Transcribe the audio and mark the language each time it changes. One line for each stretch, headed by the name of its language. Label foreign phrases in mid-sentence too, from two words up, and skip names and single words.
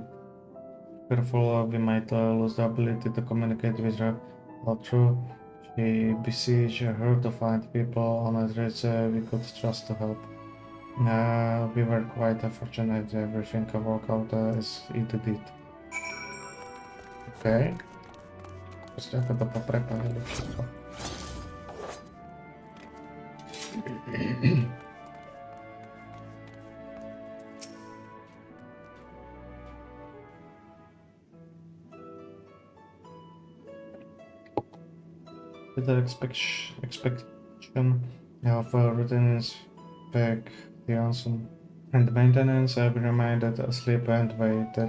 English: Careful, we might lose the ability to communicate with her. Although she beseeched her to find people on Earth we could trust to help. We were quite fortunate everything worked out as it did. Okay.
Slovak: Proste ako to poprepájali všetko.
English: With the expectation of routine inspections and maintenance, we remained asleep and waited.